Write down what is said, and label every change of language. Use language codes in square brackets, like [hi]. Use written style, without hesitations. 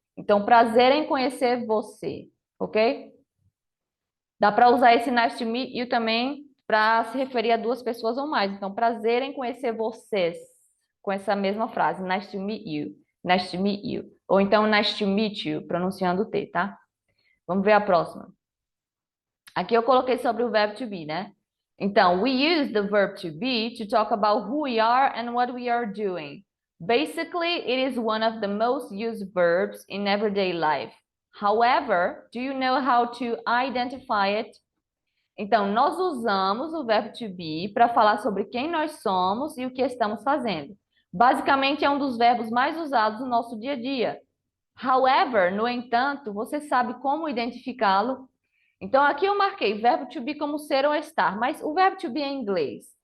[pt] Então, prazer em conhecer você, ok? Dá para usar esse [en] nice to meet you [pt] também para se referir a duas pessoas ou mais. Então, prazer em conhecer vocês, com essa mesma frase, [en] nice to meet you, nice to meet you. [pt] Ou então, [en] nice to meet you, [pt] pronunciando o T, tá? Vamos ver a próxima. Aqui eu coloquei sobre o verbo to be, né? [en] Então, we use the verb to be to talk about who we are and what we are doing. Basically, it is one of the most used verbs in everyday life. However, do you know how to identify it? [pt] Então, nós usamos o verbo to be para falar sobre quem nós somos e o que estamos fazendo. Basicamente, é um dos verbos mais usados no nosso dia a dia. [en] However, [pt] no entanto, você sabe como identificá-lo? Então, aqui eu marquei verbo to be como ser ou estar, mas o verbo to be em inglês.